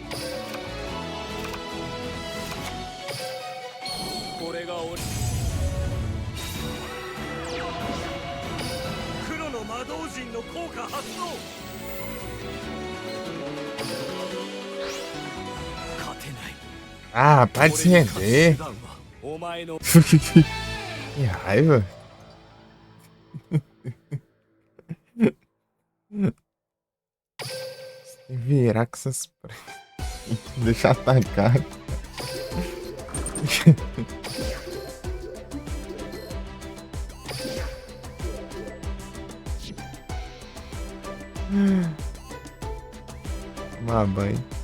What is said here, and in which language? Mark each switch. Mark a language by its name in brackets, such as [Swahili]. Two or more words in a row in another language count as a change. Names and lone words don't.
[Japanese] これが俺。黒の魔導人の効果発動。勝てない。 [Portuguese] Ah, para de se render. [Japanese] お前の [Portuguese] Que raiva. Se virar com essas. Deixa atacar. Tomar banho.